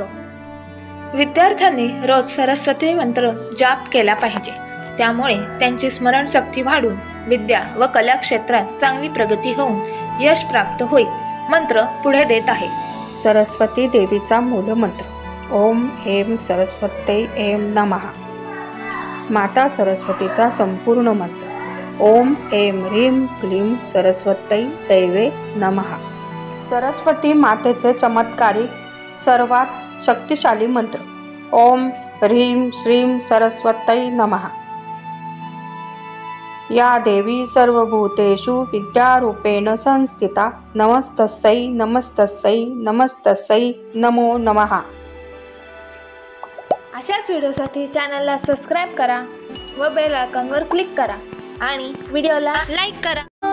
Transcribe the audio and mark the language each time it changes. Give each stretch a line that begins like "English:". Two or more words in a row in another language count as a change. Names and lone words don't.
Marathi: विद्यार्थ्यांनी रोज सरस्वती मंत्र जाप केला पाहिजे. त्यामुळे त्यांची स्मरणशक्ती वाढून विद्या व कला क्षेत्रात चांगली प्रगती होऊन यश प्राप्त होईल. मंत्र पुढे देत आहे. सरस्वती देवीचा मूलमंत्र.
Sanskrit: ओम ऐं सरस्वत्यै ऐं नमः.
Marathi: माता सरस्वतीचा संपूर्ण मंत्र.
Sanskrit: ओम ऐं ह्रीं क्लीं सरस्वत्यै दैवे नमः.
Marathi: सरस्वती मातेचे चमत्कारिक सर्वात शक्तिशाली मंत्र.
Sanskrit: ओम ह्रीं श्रीं सरस्वत्यै नमः. या देवी सर्वभूतेषु विद्यारूपेण संस्थिता. नमस्तस्यै नमस्तस्यै नमस्तस्यै नमो नमः.
Marathi: अशाच व्हिडिओसाठी चॅनलला सबस्क्राईब करा व
English: bell iconवर
Marathi: क्लिक करा आणि व्हिडिओला लाईक करा.